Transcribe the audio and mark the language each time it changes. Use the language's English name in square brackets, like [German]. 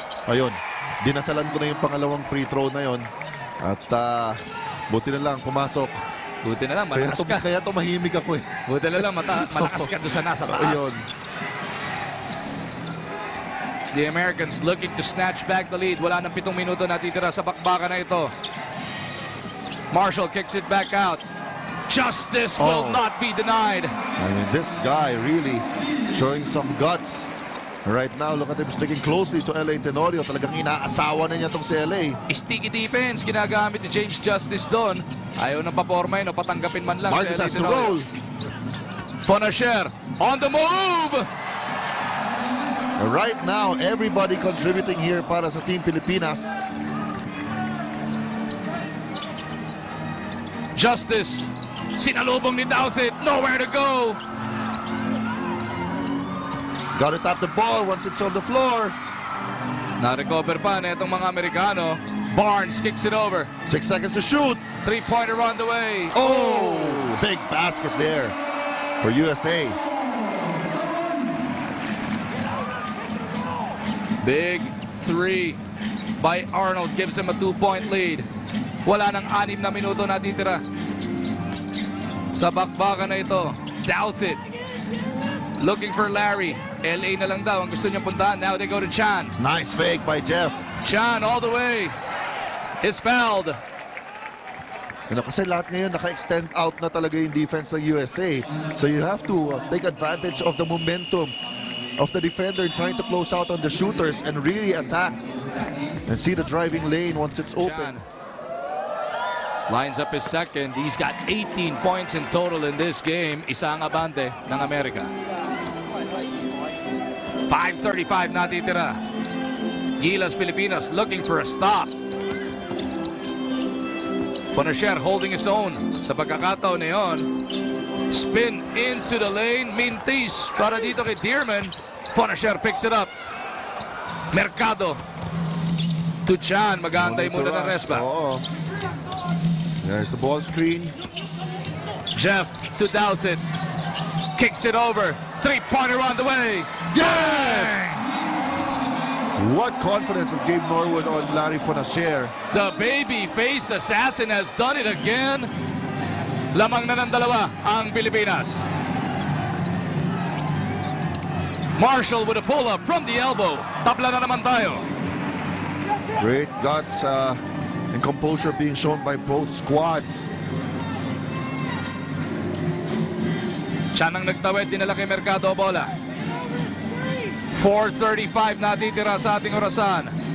[Filipino] ayun, dinasalan ko na yung pangalawang free throw na yon. At buti na lang pumasok. Buti na lang, malakas ka. Kaya tumahimik ako eh. Buti na lang, malakas ka doon sa nasa taas. Ayun. [English] The Americans looking to snatch back the lead. [Filipino] Wala nang 7 minuto natitira sa bakbakan na ito. [English] Marshall kicks it back out. Justice will not be denied. I mean, this guy really showing some guts. Right now, look at him sticking closely to LA Tenorio. [Filipino] Talagang inaasawa na niya itong si LA. [English] Sticky defense [Filipino] ginagamit ni James Justice doon. Ayaw nang paporma yun o patanggapin man lang. [English] Marcus [Filipino] si LA [English] has to Tenorio. roll. Fonacier on the move. Right now, everybody contributing here [Filipino] para sa Team Pilipinas. Justice, sinalubong ni Douthit, [English] nowhere to go. Got to tap the ball once it's on the floor. [Filipino] Na-recover pa na itong mga Amerikano. [English] Barnes kicks it over. 6 seconds to shoot. 3-pointer on the way. Oh, big basket there for USA. Big 3 by Arnold gives him a 2-point lead. [Filipino] Wala nang 6 na minuto natitira sa bakbakan na ito. [English] Douthit looking for Larry. [Filipino] LA na lang daw ang gusto niyang puntahan. [English] Now they go to Chan. Nice fake by Jeff. Chan all the way is fouled. [Filipino] Kasi lahat ngayon naka-extend out na talaga yung defense ng USA. [English] So you have to take advantage of the momentum of the defender trying to close out on the shooters and really attack and see the driving lane once it's open. Lines up his second. He's got 18 points in total in this game. [Filipino] Isa ang abante ng Amerika. [English] 5:35 [Filipino] natitira. [English] Gilas Pilipinas looking for a stop. Fonacier holding his own [Filipino] sa pagkakataon na yun. [English] Spin into the lane. [Filipino] Mintis para dito kay Dearman. [English] Fonacier picks it up. Mercado to Chan. [Filipino] Mag-aantay muna ng Respa. Oo. [English] There's the ball screen. Jeff to Douthit. Kicks it over. 3-pointer on the way. Yes! What confidence of Gabe Norwood on Larry Fonacier. The baby-faced assassin has done it again. [Filipino] Lamang na ng dalawa ang Pilipinas. [English] Marshall with a pull-up from the elbow. [Filipino] Tabla na naman tayo. [English] Great guts and composure being shown by both squads. [Filipino] Chan ang nagtawid, dinala kay Mercado bola. 4:35 natitira sa ating orasan.